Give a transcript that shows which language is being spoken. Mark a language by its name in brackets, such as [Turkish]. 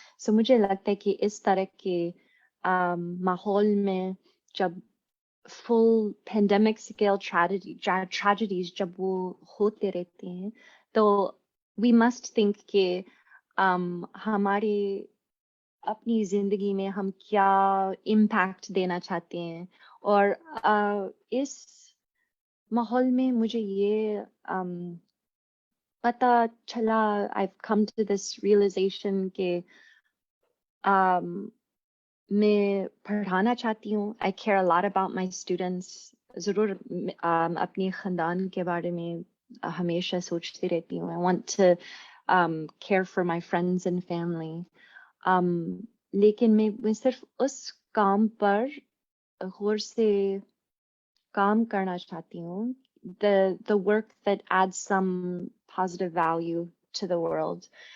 [Hindi] सो मुझे लगता है कि इस तरह के माहौल में जब full pandemic scale tragedies जब वो होते रहते हैं, तो [English] we must think [Hindi] कि हमारे अपनी जिंदगी में हम क्या impact देना चाहते हैं. और इस माहौल में मुझे ये पता चला, [English] I've come to this realization [Hindi] कि मैं पढ़ाना चाहती हूँ. [English] I care a lot about my students. [Hindi] ज़रूर अपने खानदान के बारे में हमेशा सोचती रहती हूँ. [English] I want to care for my friends and family. [Hindi] लेकिन मैं सिर्फ उस काम पर गौर से काम करना चाहती हूँ. [English] The work that adds some positive value to the world.